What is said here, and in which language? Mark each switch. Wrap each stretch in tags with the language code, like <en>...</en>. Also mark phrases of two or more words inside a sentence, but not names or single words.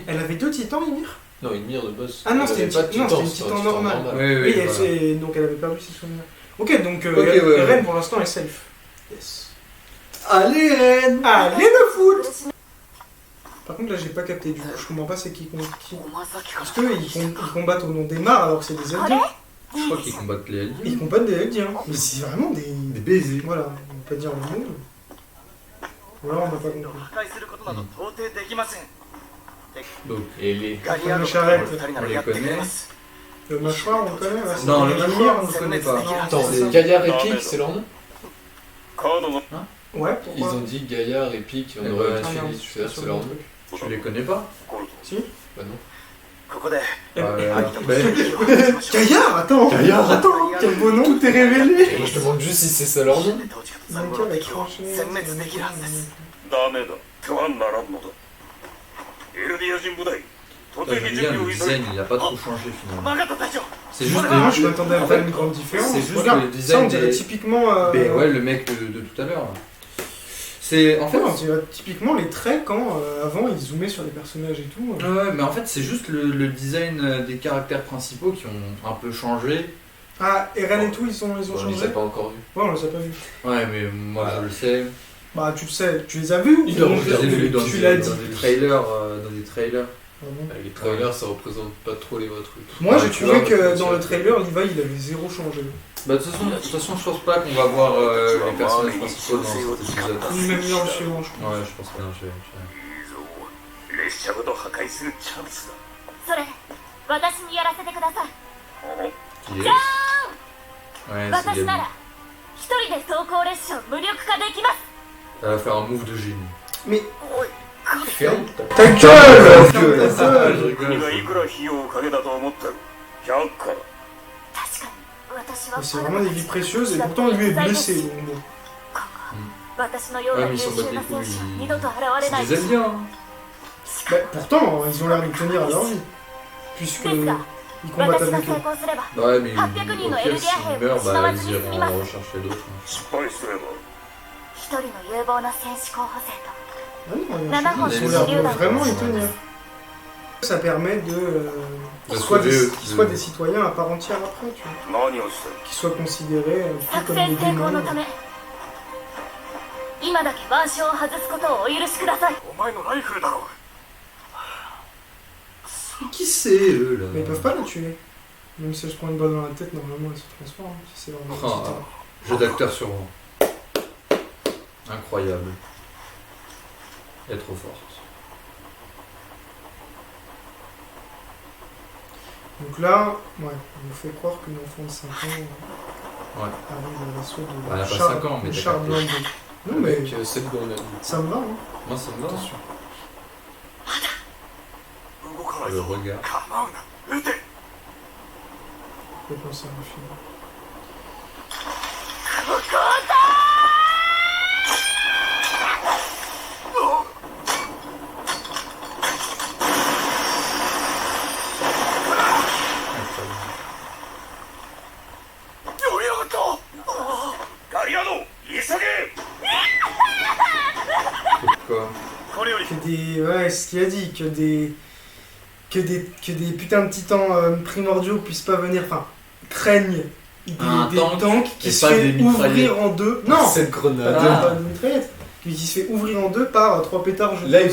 <fr>Elle avait 2 titans, Ymir. Non, Ymir de base. Ah non, elle c'était avait une pas de ti- non, titan, c'était une c'était un titan normale. Oui, Oui, voilà. donc elle avait perdu ses souvenirs. Ok, donc ouais, ouais. Eren pour l'instant est safe. Yes. Allez, Ren! Allez le foot. Par contre, là, j'ai pas capté du coup. Je comprends pas c'est qui contre qui.</fr> <ja>お前さっきか</ja> <fr>Parce</fr> <ja>ら</ja> <fr>qu'ils combattent au nom des mares alors que c'est des Eldiens. Je crois qu'ils combattent les aliens. Ils combattent des Eldiens. Mais c'est vraiment des. Des baisers. Voilà, on va pas dire le mot. Voilà, on n'a pas compris.</fr> <ja>破壊することなど到底できません</ja> <fr>Donc, Et les.</fr> <ja>ガリアードシャレの2人ならやってくれます</ja> <fr>Le mâchoire, on le connaît là, c'est non, des le Eldiens. mâchoire, on ne connaît pas. Attends, c'est les ça. Gaillard épique, c'est leur nom?</fr> <ja>カードの</ja> <fr>Ouais, Ils pourquoi ont dit Gaillard épique, on Eh aurait ben, Ah non, dit, je suis c'est pas sûr c'est leur du nom. truc. Tu les connais pas? Si. Bah non.</fr> <ja>ここで</ja> <fr>Eh, Ouais. Gaillard, attends. Gaillard, attends. Quel beau nom, tout est révélé. Et je te demande juste si c'est ça leur nom.</fr> <ja>当時方さん</ja> <fr>Gaillard</fr> <ja>の</ja> <fr>avec</fr> <ja>敵を</ja> <fr>tranché.</fr> <ja>殲滅できるはずですダメだ手はならんのだエルディア人部隊突</ja> <fr>Je veux</fr> <ja>撃準</ja> <fr>dire,</fr> <ja>備を</ja> <fr>le</fr> <ja>急</ja> <fr>design,</fr> <ja>げ</ja> <fr>il a pas trop changé finalement.</fr> <ja>分かった隊長</ja> <fr>C'est juste Moi, je des... m'attendais à en faire fait, une grande différence. c'est juste Regarde, le design ça, on dirait des- typiquement. Ben ouais, le mec de tout à l'heure. là. C'est... En fait... on dirait typiquement les traits quand avant ils zoomaient sur les personnages et tout. Ouais, mais en fait, c'est juste le design des caractères principaux qui ont un peu changé. Ah, Eren et tout, ils ont On les changé. a pas encore vus. Ouais, on les a pas vus. Ouais, mais moi je le sais. Bah, tu le sais, tu les as vus. Ils ou l'ont on- Je les ai vus dans, Tu des, l'as dans dit. des trailers. Dans des trailers. Ah bon. Les trailers, ça représente pas trop les vrais trucs. Moi, Ouais, j'ai tu trouvé vois, que c'est dans le sûr. trailer, Levi il avait zéro changé. Bah, de toute façon, je pense pas qu'on va voir les personnages principaux dans cet épisode. Ni même dans le suivant, je crois. Ouais, je pense que non, je vais...</fr> <ja>いいぞ列車ごと破壊するチャンスだそれ私にやらせてください</ja> <fr>Qui est... Ouais, c'est</fr> <ja>私な</ja> <fr>Gabi.</fr> <ja>ら一人で走行列車を無力化できます</ja> <fr>Elle va faire un move de génie. Mais</fr> <ja>おい</ja> <fr>Ferme ta gueule. ta gueule. Ta Je gueule.</fr> <ja>君がい</ja> <fr>rigole.</fr> <ja>くら費用をかけたと思ってる100か確かに私は</ja> <fr>Mais c'est vraiment des vies précieuses et pourtant lui est blessé. Donc bon.</fr> <ja>私のよう</ja> <fr>Ouais,</fr> <ja>な</ja> <fr>mais</fr> <ja>優</ja> <fr>ils s'en</fr> <ja>秀</ja> <fr>battent</fr> <ja>な</ja> <fr>les</fr> <ja>戦</ja> <fr>couilles.</fr> <ja>士は二度と現れない</ja> <fr>C'est des aliens. Hein. Bah, pourtant, ils ont l'air de tenir à leur vie. Puisque</fr> <ja>ですが</ja> <fr>ils combattent</fr> <ja>私が</ja> <fr>avec</fr> <ja>成</ja> <fr>eux.</fr> <ja>功すれば</ja> <fr>Ouais, mais</fr> <ja>800</ja> <fr>au</fr> <ja>人の</ja> <fr>pire,</fr> <ja>エルディア</ja> <fr>s'ils</fr> <ja>兵</ja> <fr>meurent,</fr> <ja>を失</ja> <fr>bah,</fr> <ja>わ</ja> <fr>ils</fr> <ja>ずに済み</ja> <fr>iront</fr> <ja>ま</ja> <fr>en</fr> <ja>す</ja> <fr>rechercher d'autres.</fr> <ja>失敗すれば一人の有望な戦士候補生と</ja> <fr>Ah non, Nana, regarde, ils ont les l'air de Eldiens. vraiment y tenir. Ça permet de De qu'ils soient, sauver, qu'ils soient des citoyens à part entière après, tu vois.</fr> <ja>何をしてる</ja> <fr>Qu'ils soient considérés un peu</fr> <ja>作</ja> <fr>comme</fr> <ja>戦</ja> <fr>des</fr> <ja>成功の</ja> <fr>démons.</fr> <ja>ため今だけ腕章を外すことをお許しくださいお前のライフルだろ</ja> <fr>Qui c'est, eux, là Mais ils peuvent pas le tuer. Même si je prends une balle dans la tête, normalement elle se transforme. Si c'est vraiment Oh, titan. jeu d'acteur sur rang. Incroyable. Elle est trop forte. Donc là, ouais, on nous fait croire qu'une enfant de 5 ans Ouais. arrive à l'assaut de Bah, elle a pas Charles- 5 ans, mais de t'as Charles capté. Blondel. Non mais Avec cette bonne. ça me va, hein. Moi, ça me va.</fr> <ja>動かない</ja> <fr>Le</fr> <ja>ぞ</ja> <fr>regard.</fr> <ja>構うな撃て</ja> <fr>Je peux penser à un film. Incroyable.</fr> <ja>ようやったガリアード急げ</ja> <fr>Pourquoi</fr> <ja>これより</ja> <fr>Que des. Ouais, c'est ce qu'il a dit, que des putains de titans primordiaux puissent pas venir. Enfin, craignent Un des tank tanks qui et se pas fait des mitraillettes. ouvrir en deux. Non! Cette Pas grenade. de mitraillettes. qui se fait ouvrir en deux par 3 pétards jetés Là,</fr>